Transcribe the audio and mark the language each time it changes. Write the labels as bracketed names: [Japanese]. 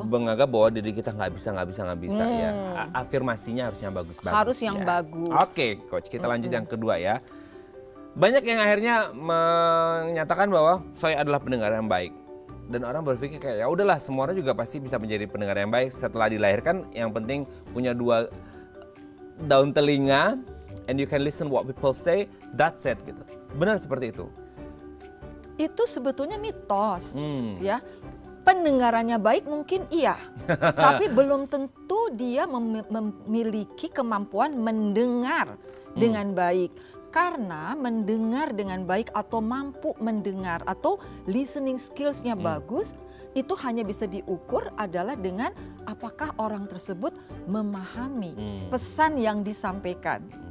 [Indonesian] Jangan menganggap bahwa diri kita nggak bisa ya. Afirmasinya harusnya bagus-bagus. Harus yang ya. bagus. Oke, Coach, kita lanjut yang kedua ya. Banyak yang akhirnya menyatakan bahwa saya adalah pendengar yang baik. Dan orang berpikir kayak ya udahlah, semua orang juga pasti bisa menjadi pendengar yang baik setelah dilahirkan. Yang penting punya 2 daun telinga [English] and you can listen what people say, that's it gitu. [Indonesian] Benar seperti itu. Itu sebetulnya mitos, ya. Pendengarannya baik mungkin iya, tapi belum tentu dia memiliki kemampuan mendengar dengan baik. Karena mendengar dengan baik atau mampu mendengar atau listening skills-nya bagus, itu hanya bisa diukur adalah dengan apakah orang tersebut memahami pesan yang disampaikan.